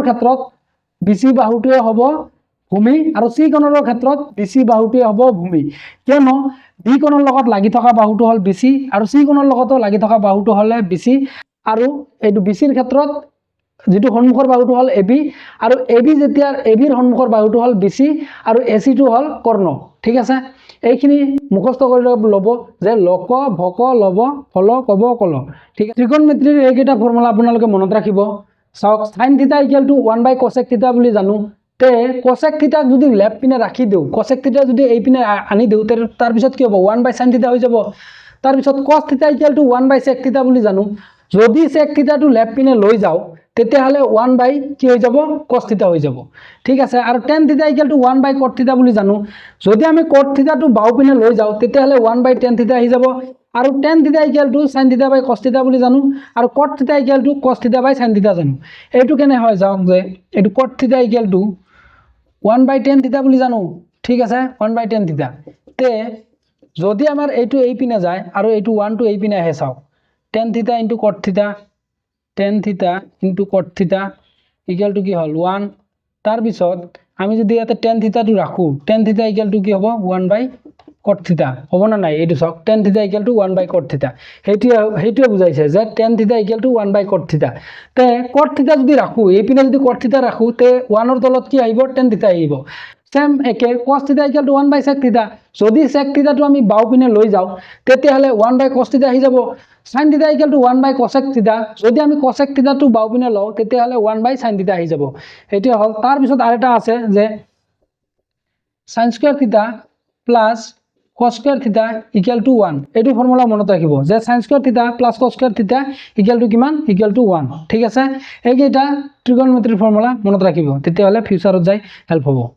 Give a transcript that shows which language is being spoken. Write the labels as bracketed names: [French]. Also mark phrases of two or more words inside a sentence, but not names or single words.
[Assamese] ক্ষেত্ৰত bc বাহুটোৱে হ'ব ভূমি আৰু c কোণৰ ক্ষেত্ৰত bc বাহুটোৱে হ'ব ভূমি কিয়নো b কোণৰ লগত লাগি থকা বাহুটো হল bc আৰু c কোণৰ লগতো লাগি থকা বাহুটো হলে bc আৰু এইটো bc ৰ ক্ষেত্ৰত যেটো সন্মুখৰ বাহুটো হল ab আৰু ab যেতিয়া ab ৰ সন্মুখৰ বাহুটো হল bc আৰু ac টো হল কৰ্ণ ঠিক আছে এইখিনি মুখস্থ কৰি লব যে লক ভক লব ফল কব কল ঠিক আছে ত্ৰিকোণমিতিৰ এইকেইটা ফৰ্মুলা আপোনালোকে মনত ৰাখিব চাওক sin θ = 1 cosec θ বুলি জানো তে cosec θ যদি লেফট পিনে ৰাখি দিও cosec θ যদি এই পিনে আনি দিও তাৰ পিছত কি হ'ব 1 sin θ হৈ যাব তাৰ পিছত cos θ = 1 sec θ বুলি জানো যদি sec θ টো লেফট পিনে লৈ যাও তেতিয়া হলে 1 কি হৈ যাব cos θ হৈ যাব ঠিক আছে আৰু tan θ = 1 cot θ বুলি জানো যদি আমি cot θ টো বাও পিনে লৈ যাও তেতিয়া হলে 1 tan θ হৈ যাব আৰু tan θ = sin θ cos θ বুলি জানো আৰু cot θ = cos θ sin θ জানো এইটো কেনে হয় যাওক যে এইটো cot θ = 1 tan θ বুলি জানো ঠিক আছে 1 tan θ তে যদি আমাৰ এইটো এই পিনে যায় আৰু এইটো 1 টো এই পিনে আহে চাওক tan θ * cot θ tan θ * cot θ = কি হল 1 তাৰ পিছত আমি যদি ইয়াতে tan θ টো ৰাখো tan θ = কি হ'ব 1 cot θ হ'ব না নাই এইটো চাওক tan θ = 1 cot θ হেইটোৱে বুজাইছে যে tan θ = 1 cot θ তে cot θ যদি ৰাখো এই পিনে যদি cot θ ৰাখো তে 1 ৰ তলত কি আহিব tan θ আহিব সেম একে cos θ = 1 sec θ যদি sec θ টো আমি বাও পিনে লৈ যাও তেতিয়া হলে 1 cos θ আহি যাব sin θ = 1 cosec θ যদি আমি cosec θ টো বাও পিনে লও তেতিয়া হলে 1 sin θ আহি যাব এটি হল তাৰ পিছত আরেটা আছে যে [English] sin square θ plus cos square θ [Assamese] = 1 এটো ফর্মুলা মনত ৰাখিব যে [English] sin square θ plus cos square θ [Assamese] = কিমান = 1 ঠিক আছে এইকেইটা ত্ৰিকোণমিতিৰ ফৰ্মুলা মনত ৰাখিব তেতিয়া হলে ফিউচাৰত যাই হেল্প হ'ব